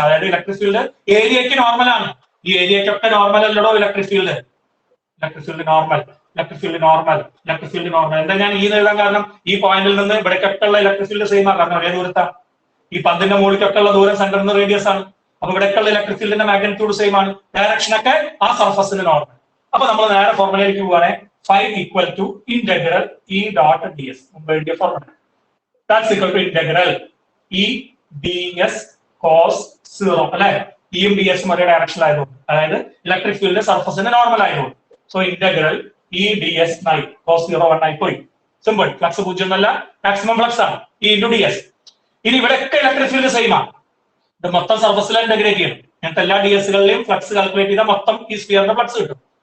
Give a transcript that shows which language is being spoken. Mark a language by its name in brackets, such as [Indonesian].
[Malayalam] അതായത് electric field ഏരിയക്ക് normal ആണ്. ഈ ഏരിയക്കൊക്കെ നോർമൽ അല്ലടോ electric field. Electric field normal, electric field normal, electric field normal. എന്താ ഞാൻ ഈ എഴുതാൻ കാരണം? ഈ പോയിന്റിൽ നിന്ന് ഇവിടേക്കൊക്കെ ഉള്ള ഇലക്ട്രിക് ഫീൽഡ് സെയിം ആണ്. കാരണം ഒരേ ദൂരത്താണ്. ഈ പന്തിന്റെ മുകളിലേക്കൊക്കെ ഉള്ള ദൂരം സെന്ററിന് റേഡിയസ് ആണ്. അപ്പൊ ഇവിടേക്കുള്ള ഇലക്ട്രിക് ഫീൽഡിന്റെ മാഗ്നിറ്റ്യൂഡ് സെയിം ആണ്. ഡയറക്ഷൻ ഒക്കെ ആ സർഫസിന് നോർമൽ. അപ്പൊ നമ്മൾ നേരെ ഫോർമുലയിലേക്ക് പോവാണെങ്കിൽ [English] phi equal to integral E dot ds. [Malayalam] മുമ്പ് എഴുതിയ formula. [English] That's equal to integral E ds cos 0 അല്ലെ. [Malayalam] ഇയും ഡി എസും ഒരേ ഡയറക്ഷൻ ആയതുകൊണ്ട്, അതായത് ഇലക്ട്രിക് ഫീൽഡ് സർഫസിന് നോർമൽ ആയതുകൊണ്ട്. So integral E D S cos 0 1 ആയി പോയി. സിമ്പിൾ. ഫ്ലക്സ് 0 ഒന്നല്ല, മാക്സിമം ഫ്ലക്സ് ആണ് ഇ ഇൻറ്റു ഡി എസ്. ഇനി ഇവിടെയൊക്കെ ഇലക്ട്രിക് ഫീൽഡ് സെയിം ആണ്. ഇത് മൊത്തം സർഫസിൽ ഇന്റഗ്രേറ്റ് ചെയ്യണം. അങ്ങനത്തെ എല്ലാ ഡി എസുകളിലെയും ഫ്ലക്സ് കാൽക്കുലേറ്റ് ചെയ്താൽ മൊത്തം ഈ സ്ഫിയറിന്റെ ഫ്ലക്സ് കിട്ടും.